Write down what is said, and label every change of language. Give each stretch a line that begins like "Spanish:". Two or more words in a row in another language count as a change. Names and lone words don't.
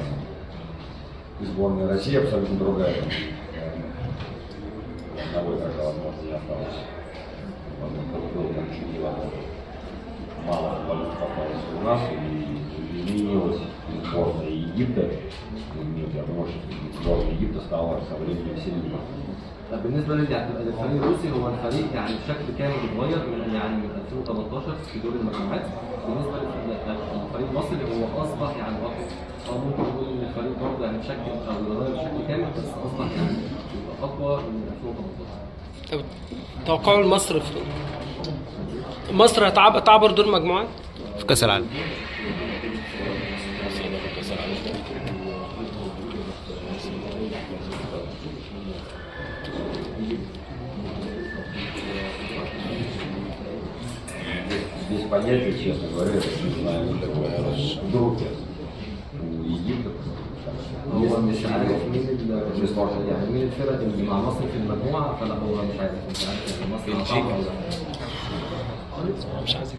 Russian: И сборная России абсолютно другая. Одного игрока, возможно, не осталось. Мало футболистов попалось у нас, и изменилась сборная Египта. Я думаю, что сборная Египта стала со временем сильнее.
Arabic: بالنسبه للفريق الروسي، هو الفريق يعني بشكل كامل اتغير من 2018 في دور المجموعات. بالنسبه للفريق المصري هو اصبح يعني ممكن نقول ان الفريق برضه يعني بشكل او اتغير بشكل كامل، بس اصبح يعني اقوى من 2018. طب توقعوا لمصر مصر هتعبر دور مجموعات في كاس العالم؟
Russian: Здесь понятие, честно говоря, я не знаю, такое вдруг у Египта.
Arabic: هو مش عارف مين الفرق اللي مع مصر في المجموعه، فلا هو مش عارف، مش عارف مصر هتصعد ولا لا. مش عايز